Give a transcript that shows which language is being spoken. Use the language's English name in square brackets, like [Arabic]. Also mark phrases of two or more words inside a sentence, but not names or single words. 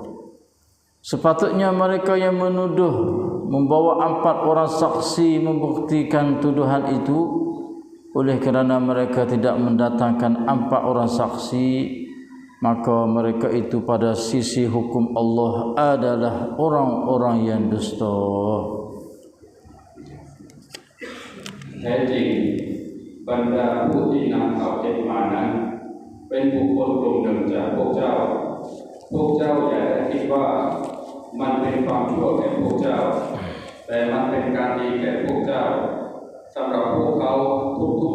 [Malay] Sepatutnya mereka yang menuduh membawa 4 orang saksi membuktikan tuduhan itu. Oleh kerana mereka tidak mendatangkan 4 orang saksi, maka mereka itu pada sisi hukum Allah adalah orang-orang yang dusta. [Thai] แท้จริงบรรดาผู้ที่นำเขาเท็จมานั้นเป็นบุคคลกลุ่มหนึ่งจากพวกเจ้าอย่าได้คิดว่ามันเป็นความชั่วแก่พวกเจ้าแต่มันเป็นการดีแก่พวกเจ้าสำหรับพวกเขาทุก